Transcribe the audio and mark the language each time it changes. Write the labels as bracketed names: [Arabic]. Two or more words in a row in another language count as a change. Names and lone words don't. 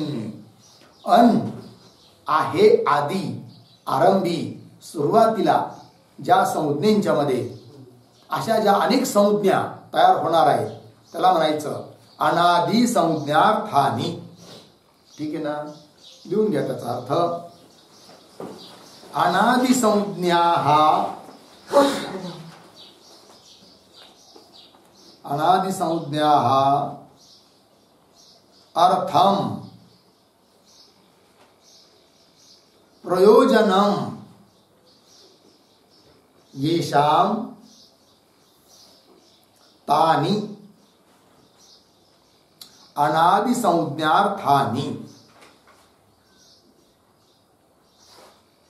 [Marathi] अन आहे आदी, आरंभी, सुरुवातीला ज्या संज्ञांच्या मध्ये अशा ज्या अनेक संज्ञा तयार होणार आहेत त्याला म्हणायचं अनादि संज्ञार्थानी. ठीक आहे ना. लिहून घ्या त्याचा अर्थ. [Sanskrit] अनादि संज्ञा अर्थम प्रयोजनम येषाम तानि अनादि संज्ञार्थानि.